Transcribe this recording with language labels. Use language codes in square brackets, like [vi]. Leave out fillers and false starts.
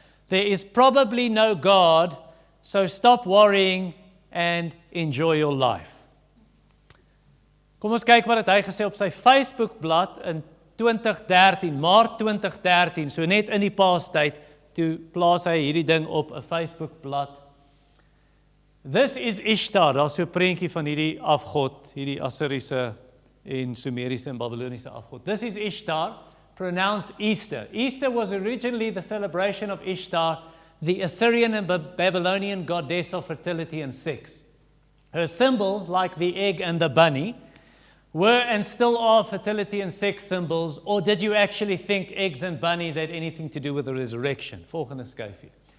[en] There is probably no God, so stop worrying and enjoy your life. [af] Kom ons kyk wat het hy gesê op sy Facebookblad in 2013, Maart 2013, so net in die paastyd, toe plaas hy hierdie ding op 'n Facebookblad. [en] This is Ishtar, [af] daar is so 'n prentjie van hierdie afgod, hierdie Assiriese en Sumeriese en Babyloniese afgod. [en] This is Ishtar, pronounced Easter. Easter was originally the celebration of Ishtar, the Assyrian and Babylonian goddess of fertility and sex. Her symbols, like the egg and the bunny, were and still are fertility and sex symbols, or did you actually think eggs and bunnies had anything to do with the resurrection? [af] Volgende skyfie.